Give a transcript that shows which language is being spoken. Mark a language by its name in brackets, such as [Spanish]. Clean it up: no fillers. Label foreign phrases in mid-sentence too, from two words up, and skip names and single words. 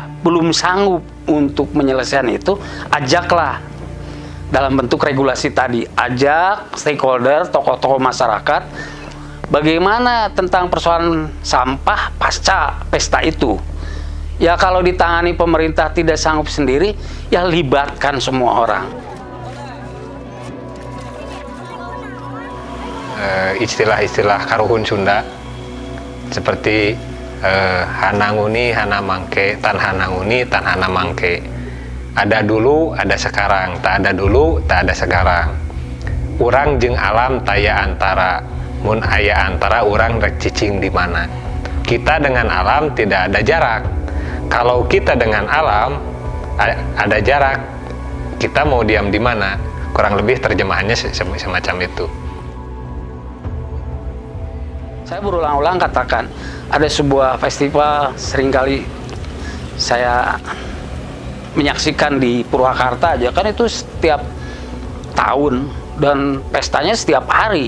[Indonesian] belum sanggup untuk menyelesaikan itu, ajaklah dalam bentuk regulasi tadi, ajak stakeholder, tokoh-tokoh masyarakat, bagaimana tentang persoalan sampah pasca pesta itu. Ya kalau ditangani pemerintah tidak sanggup sendiri, ya libatkan semua orang. Istilah-istilah karuhun Sunda seperti [Sundanese] hananguni, hana mangke, tan hananguni, tan hana mangke. [Indonesian] Ada dulu, ada sekarang. Tak ada dulu, tak ada sekarang. [Sundanese] Urang jeung alam taya antara. Mun aya antara urang rek cicing di mana. [Indonesian] Kita dengan alam tidak ada jarak. Kalau kita dengan alam ada jarak, kita mau diam di mana? Kurang lebih terjemahannya semacam itu. Saya berulang-ulang katakan, ada sebuah festival seringkali saya menyaksikan di Purwakarta aja, kan itu setiap tahun dan pestanya setiap hari.